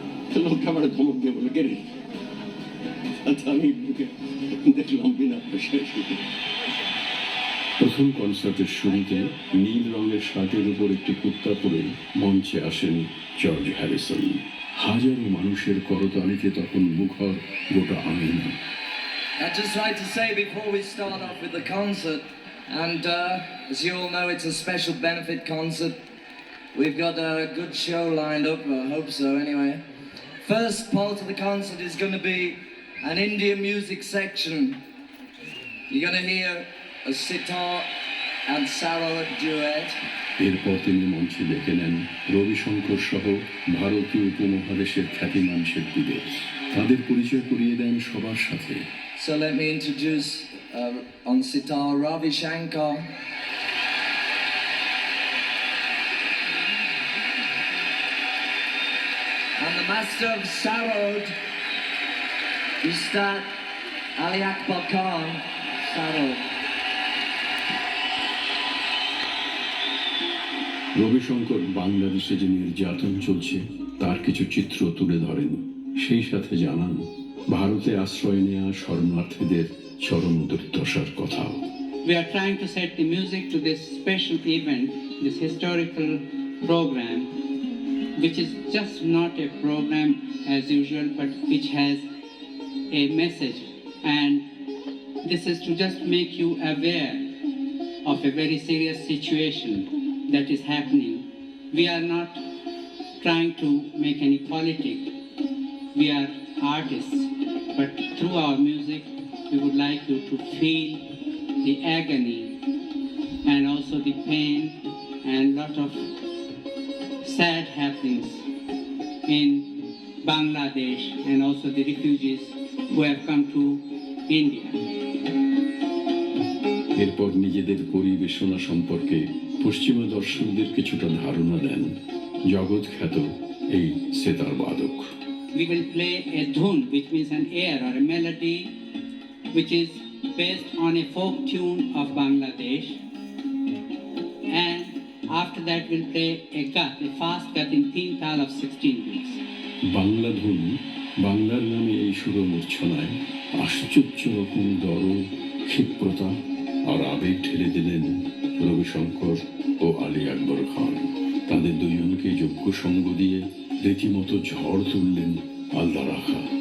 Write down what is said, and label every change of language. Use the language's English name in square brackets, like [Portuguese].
[Bangla] তো লোকটা আমার ধমক দিয়ে বলে গেলে আচ্ছা, আমি দেখলাম বিনা পয়সায়। প্রথম কনসার্টের শুরুতে নীল রঙের শার্টের উপর একটি কুর্তা পরে মঞ্চে আসেন জর্জ হ্যারিসন। হাজারো মানুষের করতালিতে তখন মুখর গোটা আঙিনা। [English] I'd just like to say before we start off with the concert, and as you all know, it's a special benefit concert. We've got a good show lined up, I hope so anyway. First part of the concert is going to be an Indian music section. You're going to hear a sitar and sarod duet. [Bangla] এরপর তিনি মঞ্চে ডেকে নেন রবিশঙ্কর সহ ভারতীয় উপমহাদেশের খ্যাতিমান শিল্পীদের। তাদের পরিচয় করিয়ে দেন সবার সাথে। [English] So let me introduce on sitar Ravi Shankar. And the master of sarod, Ustad Ali Akbar Khan, sarod. [Bangla] Ravishankar বাংলাদেশে যে নির্যাতন চলছে তার কিছু চিত্র তুলে ধরেন, সেই সাথে জানান ভারতে আশ্রয় নেওয়া শরণার্থীদের চরম দুর্দশার কথাও। [English] We are trying to set the music to this special event, this historical program, which is just not a program as usual, but which has a message. And this is to just make you aware of a very serious situation that is happening. We are not trying to make any politics. We are artists, but through our music, we would like you to feel the agony and also the pain and lot of sad happenings in Bangladesh and also the refugees who have come to India. [Bangla] এরপর নিজেদের পরিবেশনা সম্পর্কে পশ্চিমা দর্শকদের কিছুটা ধারণা দেন জগৎ খ্যাত এই সেতার বাদক। [English] We will play a dhun, which means an air or a melody, which is based on a folk tune of Bangladesh. And after that we'll play a gat, a fast gat in 3 tal of 16 beats. [Bangla] Bangla ধুন বাংলার নামে এই সুরমূর্ছনায় আশ্চর্য রকম দরদ, ক্ষিপ্রতা আর আবেগ ঠেলে দিলেন রবিশঙ্কর ও আলী আকবর খান। তাদের দুজনকে যোগ্য সঙ্গ দিয়ে রীতিমতো ঝড় তুললেন আল্লাহ রাখা।